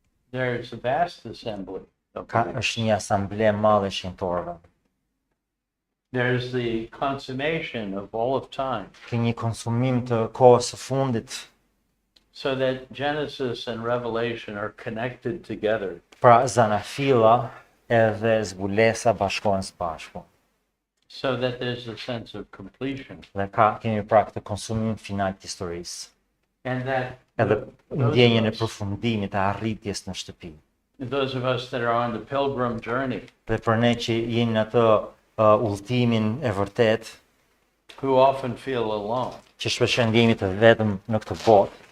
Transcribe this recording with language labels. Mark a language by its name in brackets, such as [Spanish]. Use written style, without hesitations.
[English] There's a vast assembly of [Albanian] ka [English] believers. [Albanian] është një asamble e madhe e shenjtorëve. [English] There's the consummation of all of time. [Albanian] Ka një konsumim të kohës së fundit, [English] So that Genesis and Revelation are connected together. [Albanian] pra zanafilla edhe zbulesa bashkohen së bashku. [English] So that there's a sense of completion. [Albanian] Dhe kemi pra këtë konsumim final të historisë. [English] And that [Albanian] Edhe [English] those [Albanian] ndjenjën e [English] of us- [Albanian] përfundimit të arritjes në shtëpi. [English] those of us that are on the pilgrim journey, [Albanian] Dhe për ne që jemi në atë udhëtimin e vërtet, [English] who often feel alone, [Albanian] që shpesh ndjehemi të vetëm në këtë botë,